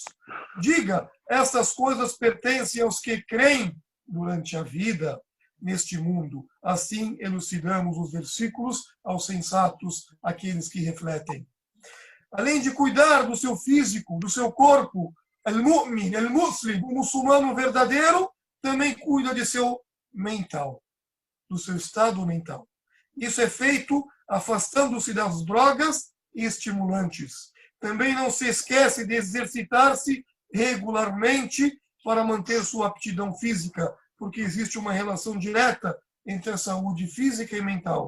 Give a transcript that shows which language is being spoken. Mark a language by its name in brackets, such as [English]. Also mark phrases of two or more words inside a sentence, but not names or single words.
[Portuguese] Diga, essas coisas pertencem aos que creem durante a vida neste mundo. Assim elucidamos os versículos aos sensatos, aqueles que refletem. Além de cuidar do seu físico, do seu corpo, [Arabic] المؤمن، المسلم, [Portuguese] o muçulmano verdadeiro, também cuida de seu mental, do seu estado mental. Isso é feito afastando-se das drogas e estimulantes. Também não se esquece de exercitar-se regularmente para manter sua aptidão física, porque existe uma relação direta entre a saúde física e mental.